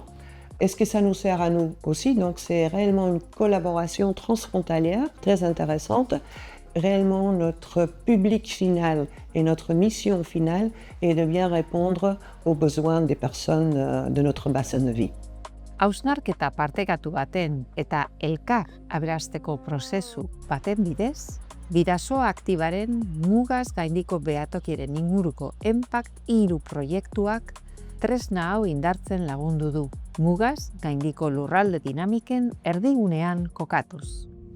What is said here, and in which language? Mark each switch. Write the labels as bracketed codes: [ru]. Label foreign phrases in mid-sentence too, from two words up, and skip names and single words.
[fr] Est-ce que ça nous sert à nous aussi? Donc c'est réellement une collaboration transfrontalière très intéressante. Réellement, notre public final et notre mission finale est de bien répondre aux besoins des personnes de notre bassin de vie. [eu] Hausnarketa partekatu baten eta elkar aberasteko prozesu baten bidez, Bidasoa aktibaren mugaz gaindiko behatokiaren inguruko Impact 3 proiektuak tresna hau indartzen lagundu du, mugaz gaindiko lurralde dinamiken erdigunean kokatuz.